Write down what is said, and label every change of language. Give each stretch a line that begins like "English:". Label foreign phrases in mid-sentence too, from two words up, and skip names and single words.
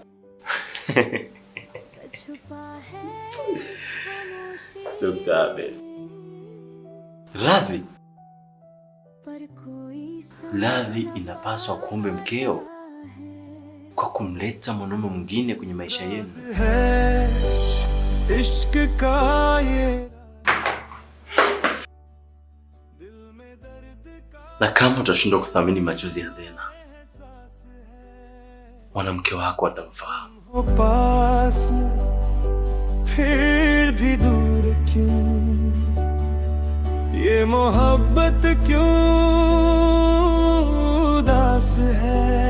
Swahili: Dr. Abel. Radhi? Radhi inapaswa kuombe mkeo kwa kumleta mwanaume mwingine kwenye maisha yenu.
Hindi: इश्क का ये
Swahili: Na kama utashindwa kuthamini machozi ya Zena, mwanamke wako atamfahamu.
Hindi: पास फिर भी दूर क्यों, ये मोहब्बत क्यों उदास है।